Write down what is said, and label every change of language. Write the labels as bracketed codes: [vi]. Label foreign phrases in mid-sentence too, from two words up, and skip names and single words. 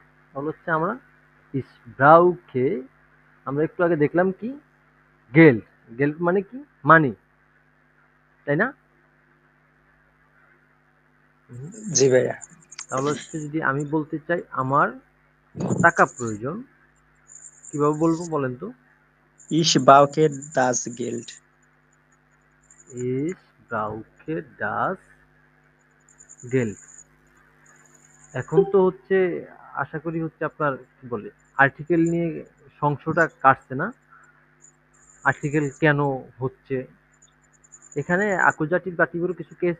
[bn] তাহলে হচ্ছে আমরা ব্রাউকে আমরা একটু আগে দেখলাম কি, গেল্ড। গেল্ড মানে কি, মানি, তাই না? হুম। জি ভাইয়া। তাহলে হচ্ছে যদি আমি বলতে চাই আমার টাকা প্রয়োজন, কিভাবে বলবো বলেন তো? [de] Ich brauche das Geld. Ich brauche das Geld. [bn] এখন তো হচ্ছে আশা করি হচ্ছে আপনার কি বলে আর্টিকেল নিয়ে সংশয়টা কাটছে না। আর্টিকেল কেন হচ্ছে, এখানে আকুজাটিভ দাটিভেরও কিছু কেস আছে।